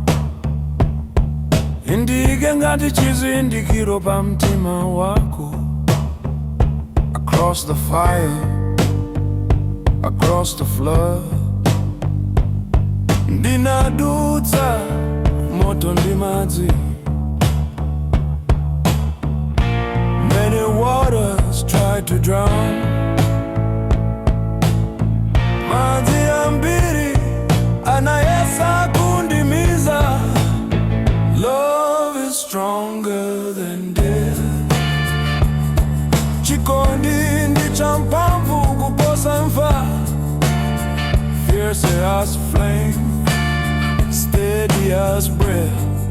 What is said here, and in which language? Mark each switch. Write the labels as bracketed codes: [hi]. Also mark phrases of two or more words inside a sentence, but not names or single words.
[ny] Indike ngati chizindikiro pa mtima wako. [en] Across the fire, across the flood. [ny] Ndinadutsa moto ndi madzi. [en] Many waters tried to drown. [ny] Madzi ambiri anayesa kundimiza. [en] Love is stronger than death. [ny] Chikondi ndi champhamvu kuposa mfa. [en] Fierce as flame, steady as breath.